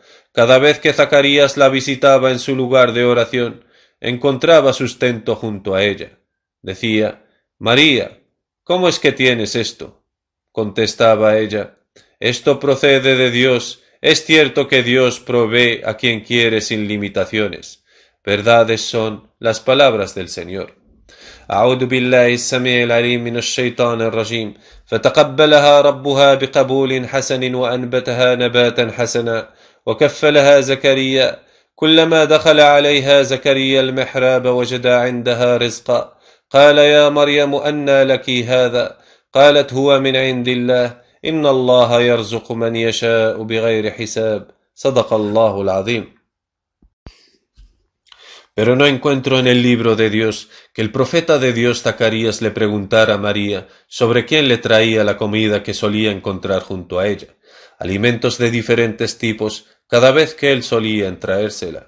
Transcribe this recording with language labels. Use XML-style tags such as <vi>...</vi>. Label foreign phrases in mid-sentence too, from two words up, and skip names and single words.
<es>Cada vez que Zacarías la visitaba en su lugar de oración, encontraba sustento junto a ella. Decía, María, ¿cómo es que tienes esto? Contestaba ella, esto procede de Dios. Es cierto que Dios provee a quien quiere sin limitaciones. Verdades son las palabras del Señor.</es> <ar>أعوذ بالله السميع العليم من الشيطان الرجيم فتقبلها ربها بقبول حسن وأنبتها نباتا حسنا وكفلها زكريا. كلما دخل عليها زكريا المحراب وجد عندها رزقا. قال يا مريم أنى لك هذا؟ قالت هو من عند الله، إن الله يرزق من يشاء بغير حساب. صدق الله العظيم.</ar> <es>Pero no encuentro en el libro de Dios que el profeta de Dios Zacarías le preguntara a María sobre quién le traía la comida que solía encontrar junto a ella, alimentos de diferentes tipos, cada vez que él solía traérsela.</es>